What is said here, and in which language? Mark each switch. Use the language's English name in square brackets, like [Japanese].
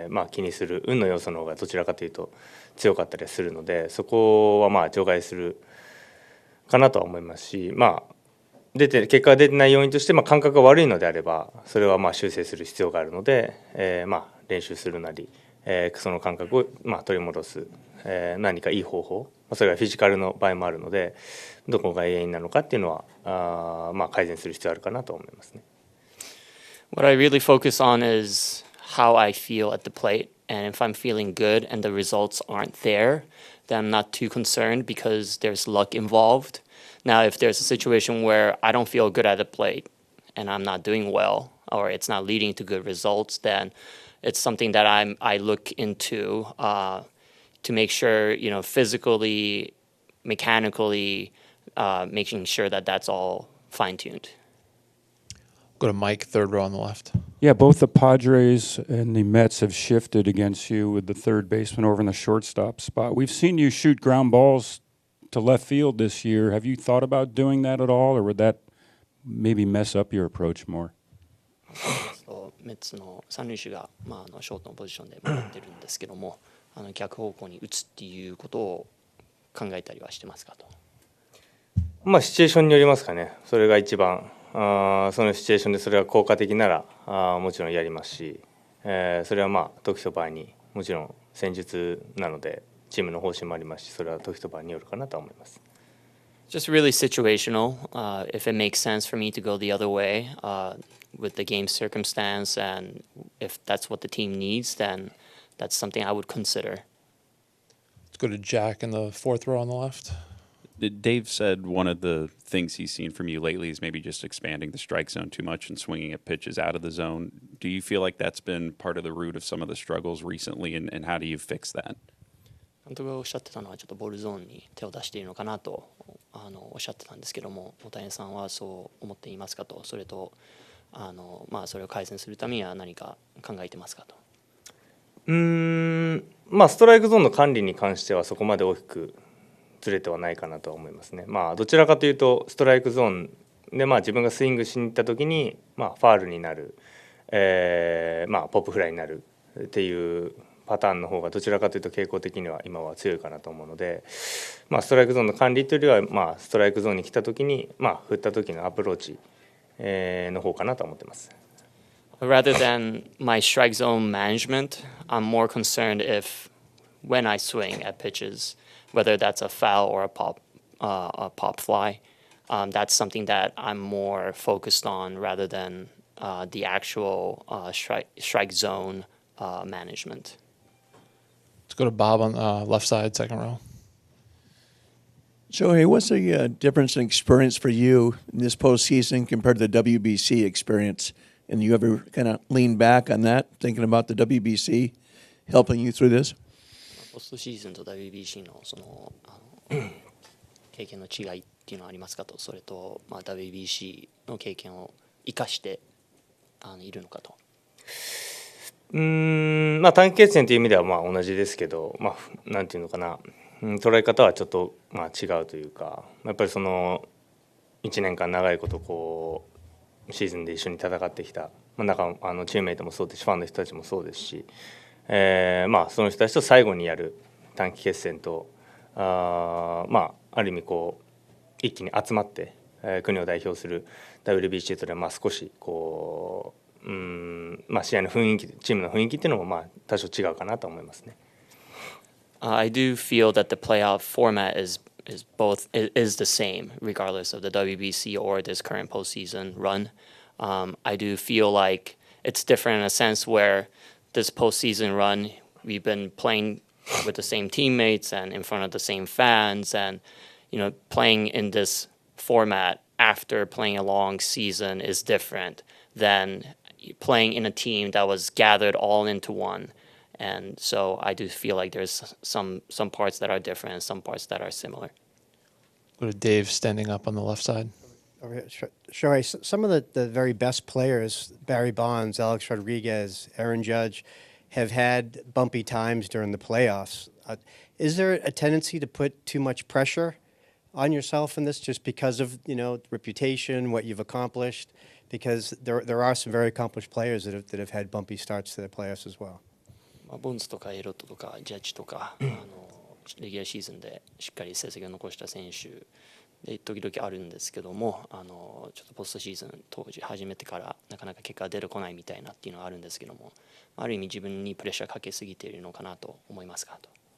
[Japanese] 気にする運の要素の方がどちらかというと強かったりするので、そこは除外するかなとは思いますし、結果が出てない要因として、感覚が悪いのであればそれは修正する必要があるので、練習するなり、その感覚を取り戻す、何かいい方法、それがフィジカルの場合もあるので、どこが原因なのかっていうのは改善する必要あるかなと思いますね。 [English] What I really focus on is how I feel at the plate, and if I'm feeling good and the results aren't there, then I'm not too concerned because there's luck involved. Now, if there's a situation where I don't feel good at the plate and I'm not doing well, or it's not leading to good results, then it's something that I look into to make sure, physically, mechanically, making sure that that's all fine-tuned. Go to Mike, third row on the left. Yeah, both the Padres and the Mets have shifted against you with the third baseman over in the shortstop spot. We've seen you shoot ground balls to left field this year. Have you thought about doing that at all, or would that maybe mess up your approach more? [Japanese] メッツの三塁手が、ショートのポジションで回ってるんですけども、逆方向に打つっていうことを考えたりはしてますかと。シチュエーションによりますかね。それが一番そのシチュエーションでそれが効果的ならもちろんやりますし、それは時と場合にもちろん戦術なのでチームの方針もありますし、それは時と場合によるかなと思います。 [English] Just really situational. If it makes sense for me to go the other way with the game circumstance, and if that's what the team needs, then that's something I would consider. Let's go to Jack in the fourth row on the left. Dave said one of the things he's seen from you lately is maybe just expanding the strike zone too much and swinging at pitches out of the zone. Do you feel like that's been part of the root of some of the struggles recently, and how do you fix that? [Japanese] 監督がおっしゃってたのはちょっとボールゾーンに手を出しているのかなとおっしゃってたんですけども、大谷さんはそう思っていますかと、それとそれを改善するためには何か考えてますかと。ストライクゾーンの管理に関してはそこまで大きくずれてはないかなとは思いますね。どちらかというとストライクゾーンで自分がスイングしに行った時にファウルになる、まあ、ポップフライになるっていうパターンの方がどちらかというと傾向的には今は強いかなと思うので、まあ、ストライクゾーンの管理というよりは、まあ、ストライクゾーンに来た時に、まあ、振った時のアプローチ、の方かなと思ってます。 [English] Rather than my strike zone management, I'm more concerned if when I swing at pitches, whether that's a foul or a pop fly, that's something that I'm more focused on rather than the actual strike zone management. Let's go to Bob on left side, second row. Shohei, what's the difference in experience for you in this postseason compared to the WBC experience? And you ever kind of lean back on that, thinking about the WBC helping you through this? [Japanese] ポストシーズンと WBC のその経験の違いっていうのはありますかと、それと、まあ、WBC の経験を生かしているのかと。まあ、短期決戦という意味ではまあ同じですけど、まあ、なんていうのかな、捉え方はちょっとまあ違うというか、やっぱりその 1年間長いことこうシーズンで一緒に戦ってきた、まあ、チームメイトもそうですし、ファンの人たちもそうですし、まあ、その人たちと最後にやる短期決戦と、まあ、ある意味こう一気に集まって、国を代表する WBC というのはまあ少しこうまあ、試合の雰囲気、チームの雰囲気っていうのもまあ多少違うかなと思いますね。 [English] I do feel that the playoff format is the same regardless of the WBC or this current postseason run. I do feel like it's different in a sense where this postseason run we've been playing with the same teammates and in front of the same fans, and playing in this format after playing a long season is different than playing in a team that was gathered all into one. And so I do feel like there's some parts that are different and some parts that are similar. Go to Dave standing up on the left side. Shohei, some of the very best players, Barry Bonds, Alex Rodriguez, Aaron Judge, have had bumpy times during the playoffs. Is there a tendency to put too much pressure on yourself in this just because of, reputation, what you've accomplished? Because there are some very accomplished players that have had bumpy starts to their playoffs as well. [Japanese] ボンズとかエロットとかジャッジとかレギュラーシーズンでしっかり成績を残した選手で時々あるんですけども、ちょっとポストシーズン当時始めてからなかなか結果が出てこないみたいなっていうのはあるんですけども、ある意味自分にプレッシャーかけすぎているのかなと思いますかと。